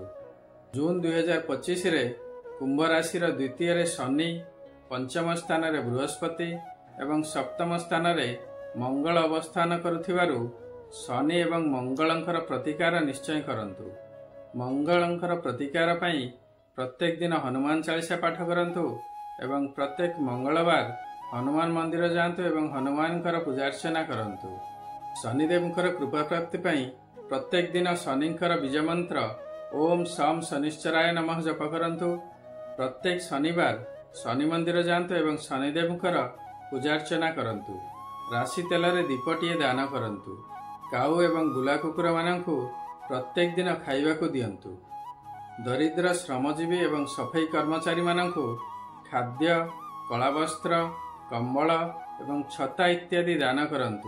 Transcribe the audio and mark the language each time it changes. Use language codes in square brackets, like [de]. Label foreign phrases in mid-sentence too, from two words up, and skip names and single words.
[or] ଜୁନ 2025 ରେ କୁମ୍ଭ ରାଶି ରୁ ଦ୍ୱିତୀୟ ରେ ଶନି, ପଞ୍ଚମ ସ୍ଥାନ ରେ ବୃହସ୍ପତି ଏବଂ ସପ୍ତମ ସ୍ଥାନ ରେ ମଙ୍ଗଳ ଅବସ୍ଥାନ କରୁଥିବାରୁ ଶନି ଏବଂ ମଙ୍ଗଳଙ୍କର ପ୍ରତିକାର ନିଶ୍ଚୟ କରନ୍ତୁ। ମଙ୍ଗଳଙ୍କର ପ୍ରତିକାର ପାଇଁ ପ୍ରତ୍ୟେକ ଦିନ ହନୁମାନ ଚାଳିଶା ପାଠ କରନ୍ତୁ ଏବଂ ପ୍ରତ୍ୟେକ ମଙ୍ଗଳବାର ହନୁମାନ ମନ୍ଦିର ଯାଆନ୍ତୁ ଏବଂ ହନୁମାନଙ୍କର ପୂଜାର୍ଚ୍ଚନା କରନ୍ତୁ। ଶନିଦେବଙ୍କର କୃପା ପ୍ରାପ୍ତି ପାଇଁ ପ୍ରତ୍ୟେକ ଦିନ ଶନିଙ୍କର ବୀଜ ମନ୍ତ୍ର [sa] ओम सम शनिश्चराय नमः [or] ଜପ କରନ୍ତୁ। ପ୍ରତ୍ୟେକ ଶନିବାର ଶନି ମନ୍ଦିର ଯାଆନ୍ତୁ ଏବଂ ଶନିଦେବଙ୍କର ପୂଜାର୍ଚ୍ଚନା କରନ୍ତୁ। ରାଶି ତେଲ ରେ ଦୀପଟିଏ ଦାନ କରନ୍ତୁ। କାଉ ଏବଂ ବୁଲା କୁକୁର ମାନଙ୍କୁ ପ୍ରତ୍ୟେକ ଦିନ ଖାଇବାକୁ ଦିଅନ୍ତୁ। ଦରିଦ୍ର ଶ୍ରମଜୀବୀ ଏବଂ ସଫେଇ କର୍ମଚାରୀ ମାନଙ୍କୁ ଖାଦ୍ୟ, କଳା ବସ୍ତ୍ର, କମ୍ବଳ ଏବଂ ଛତା ଇତ୍ୟାଦି ଦାନ କରନ୍ତୁ।